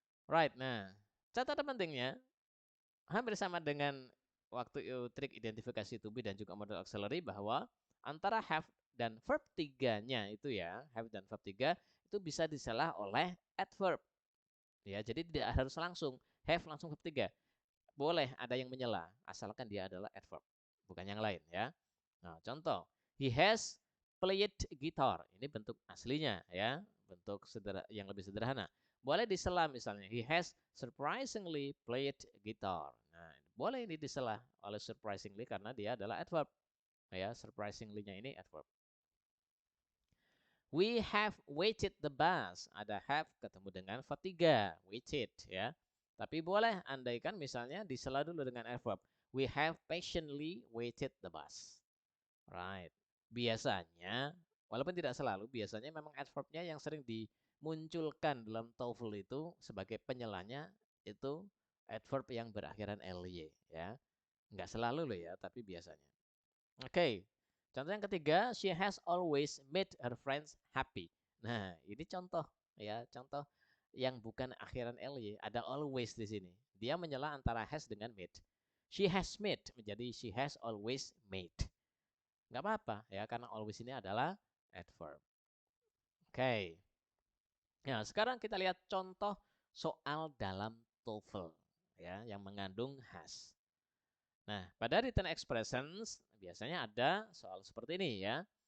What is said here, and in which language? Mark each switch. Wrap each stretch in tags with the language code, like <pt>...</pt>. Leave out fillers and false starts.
<id>Right, nah catatan pentingnya hampir sama dengan waktu trik identifikasi to be dan juga model auxiliary, bahwa antara have dan verb 3-nya itu, ya, have dan verb 3 itu bisa disalah oleh adverb. Ya, jadi tidak harus langsung have langsung verb 3. Boleh ada yang menyela asalkan dia adalah adverb, bukan yang lain, ya. Nah, contoh,</id> <en>he has played guitar.</en> <id>Ini bentuk aslinya, ya, bentuk yang lebih sederhana. Boleh disela misalnya,</id> <en>he has surprisingly played guitar.</en> <id>Nah, boleh ini disela oleh surprisingly karena dia adalah adverb, ya. Surprisingly-nya ini adverb.</id> <en>We have waited the bus.</en> <id>Ada have ketemu dengan verb 3, waited, ya. Tapi boleh andaikan misalnya disela dulu dengan adverb.</id> <en>We have patiently waited the bus.</en> <id>Right. Biasanya, walaupun tidak selalu, biasanya memang adverbnya yang sering dimunculkan dalam TOEFL itu sebagai penyelanya itu adverb yang berakhiran ly, ya. Enggak selalu loh, ya, tapi biasanya. Oke. Contoh yang ketiga,</id> <en>she has always made her friends happy.</en> <id>Nah, ini contoh, ya, contoh yang bukan akhiran ly, ada always di sini. Dia menyela antara has dengan made.</id> <en>She has made</en> <id>menjadi</id> <en>she has always made.</en> <id>Nggak apa-apa, ya, karena always ini adalah adverb. Oke. Nah, sekarang kita lihat contoh soal dalam TOEFL, ya, yang mengandung has. Nah, pada written expressions biasanya ada soal seperti ini, ya.</id>